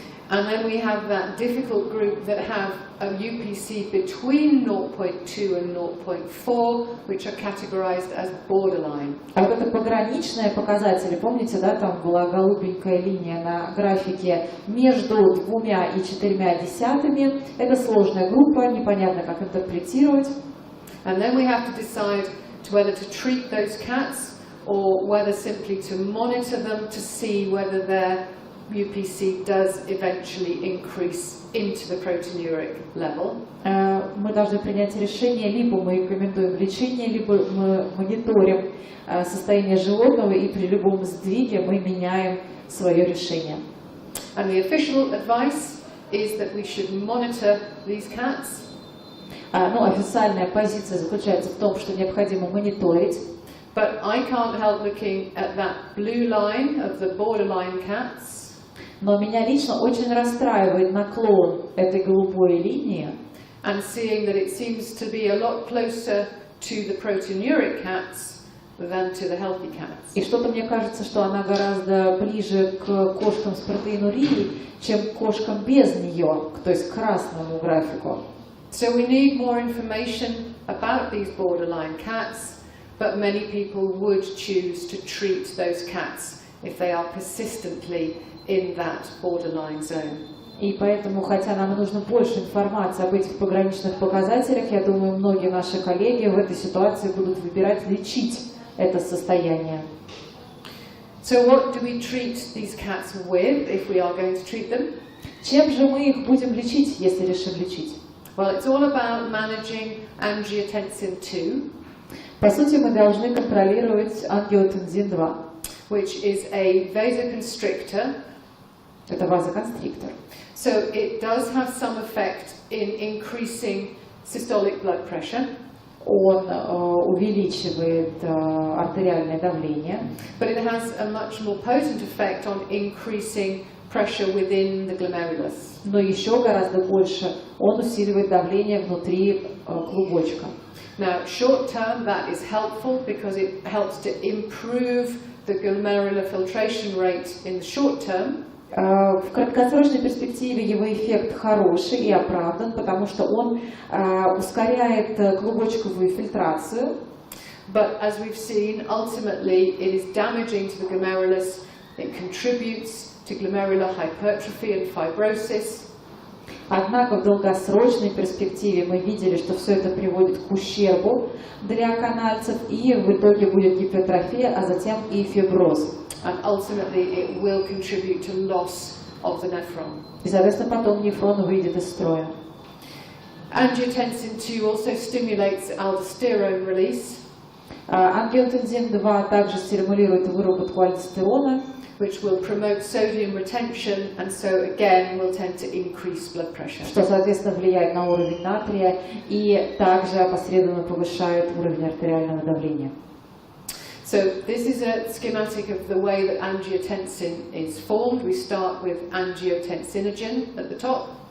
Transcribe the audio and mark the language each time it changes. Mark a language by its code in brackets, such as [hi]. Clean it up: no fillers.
[en] And then we have that difficult group that have a UPC between 0.2 and 0.4, which are categorized as borderline. [ru] А вот это пограничные показатели, помните, да, там была голубенькая линия на графике между 2 и 4 . Это сложная группа, непонятно, как интерпретировать. [en] And then we have to decide whether to treat those cats or whether simply to monitor them to see whether their UPC does eventually increase into the proteinuric level. [ru] Мы должны принять решение, либо мы рекомендуем лечение, либо мы мониторим состояние животного, и при любом сдвиге мы меняем свое решение. [en] And the official advice is that we should monitor these cats. [ru] Но официальная позиция заключается в том, что необходимо мониторить. [en] But I can't help looking at that blue line of the borderline cats. [ru] Но меня лично очень расстраивает наклон этой голубой линии. [en] And seeing that it seems to be a lot closer to the proteinuric cats than to the healthy cats. [ru] И что-то мне кажется, что она гораздо ближе к кошкам с протеинурией, чем к кошкам без нее, то есть к красному графику. [en] So we need more information about these borderline cats, but many people would choose to treat those cats if they are persistently in that borderline zone. [ru] И поэтому, хотя нам нужно больше информации об этих пограничных показателях, я думаю, многие наши коллеги в этой ситуации будут выбирать лечить это состояние. [en] So what do we treat these cats with if we are going to treat them? [ru] Чем же мы их будем лечить, если решим лечить? [en] Well, it's all about managing angiotensin 2. [ru] По сути, мы должны контролировать ангиотензин 2. [en] Which is a vasoconstrictor. [ru] Это вазоконстриктор. [en] So it does have some effect in increasing systolic blood pressure. [ru] Он увеличивает артериальное давление. [en] But it has a much more potent effect on increasing pressure within the glomerulus. [ru] Но еще гораздо больше он усиливает давление внутри клубочка. [en] Now, short term, that is helpful because it helps to improve the glomerular filtration rate in the short term. [ru] В краткосрочной перспективе его эффект хороший и оправдан, потому что он ускоряет клубочковую фильтрацию. [en] But as we've seen, ultimately it is damaging to the glomerulus. It contributes to glomerular hypertrophy and fibrosis. [ru] Однако в долгосрочной перспективе мы видели, что все это приводит к ущербу для канальцев, и в итоге будет гипертрофия, а затем и фиброз. [en] And ultimately it will contribute to loss of the nephron. [ru] И, соответственно, потом нефрон выйдет из строя. [en] Angiotensin 2 also stimulates aldosterone release. [ru] Ангиотензин 2 также стимулирует выработку альдостерона, [en] which will promote sodium retention and so again will tend to increase blood pressure. [ru] Что, соответственно, влияет на уровень натрия и также опосредованно повышает уровень артериального давления. [en] So this is a schematic of the way that angiotensin is formed. We start with angiotensinogen at the top.